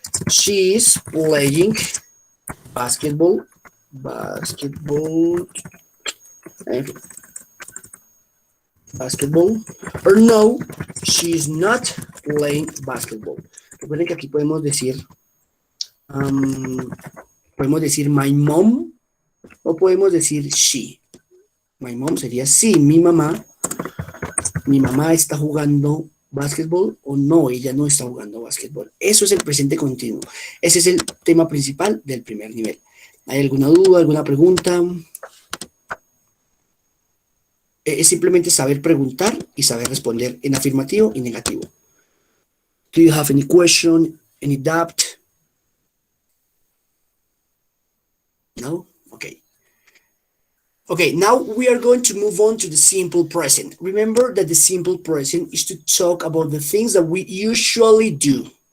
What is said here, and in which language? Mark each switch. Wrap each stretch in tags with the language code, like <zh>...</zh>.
<en>She is playing basketball. Basketball. Or no, she is not playing basketball.</en> <es>Recuerden que aquí podemos decir</es> <en>my mom</en> <es>o podemos decir she.</es> <en>My mom</en> <es>sería sí, mi mamá está jugando básquetbol o no, ella no está jugando básquetbol. Eso es el presente continuo. Ese es el tema principal del primer nivel. ¿Hay alguna duda, alguna pregunta? Es simplemente saber preguntar y saber responder en afirmativo y negativo.</es> <en>Do you have any question, any doubt? No? Okay. Okay, now we are going to move on to the simple present. Remember that the simple present is to talk about the things that we usually do.</en>